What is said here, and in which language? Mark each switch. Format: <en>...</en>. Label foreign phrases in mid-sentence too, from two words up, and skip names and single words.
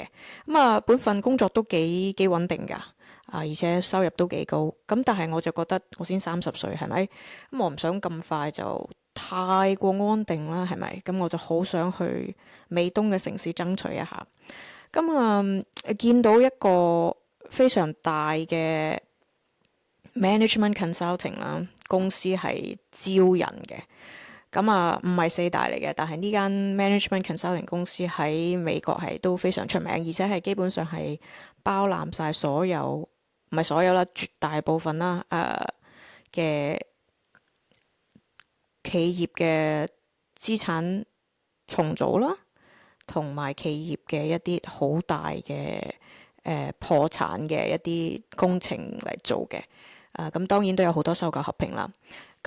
<yue>本份工作都幾穩定㗎。而且收入都幾高。咁但係我就覺得我先30歲，係咪？咁我唔想咁快就太過安定啦，係咪？咁我就好想去美東嘅城市爭取一下。咁見到一個非常大嘅</yue> <en>management consulting</en> <yue>啦，公司係招人嘅。咁唔係4大嚟嘅，但係呢間</yue> <en>management consulting</en> <yue>公司喺美國係都非常出名，而且係基本上係包攬晒所有，唔係所有啦，絕大部分啦嘅企業嘅資產重組啦，同埋企業嘅一啲好大嘅破產嘅一啲工程嚟做嘅。咁當然都有好多收購合併啦。</yue>